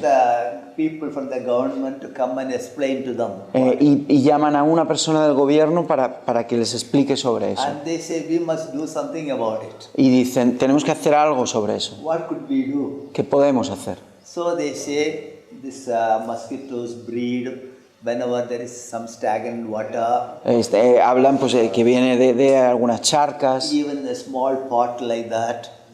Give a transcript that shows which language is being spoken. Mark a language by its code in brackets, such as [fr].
[en] the people from the government to come and explain to them. [es] Y llaman a una persona del gobierno para que les explique sobre eso. [en] And they say we must do something about it. [es] Y dicen, tenemos que hacer algo sobre eso. [en] What could we do? [es] ¿Qué podemos hacer? [en] So they say this mosquitoes breed whenever there is some stagnant water, [es] Hablan pues, que viene de algunas charcas, [en] even a small pot like that.